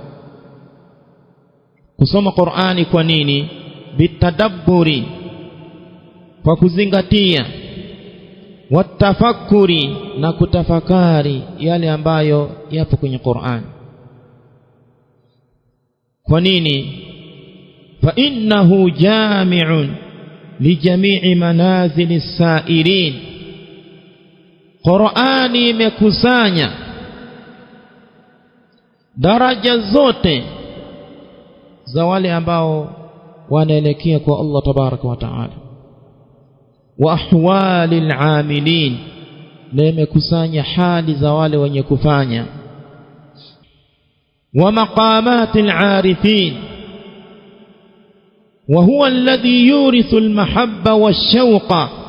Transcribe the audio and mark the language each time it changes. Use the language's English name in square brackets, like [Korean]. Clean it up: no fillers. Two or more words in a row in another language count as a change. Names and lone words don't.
[Swahili] Kusoma Qur'ani kwa nini? Bitadabburi, kwa kuzingatia, watafakuri, na kutafakari yale ambayo yapo kwenye Qur'an. Kwa nini? [Arabic] فإنه جامع لجميع منازل السائرين, [Swahili] Qur'ani imekusanya daraja zote za wale ambao wanaelekea kwa Allah [Arabic] تبارك وتعالى وأحوال العاملين, [Swahili] na imekusanya hali za wale wenye kufanya, [Arabic] ومقامات العارفين وهو الذي يورث المحبة والشوق.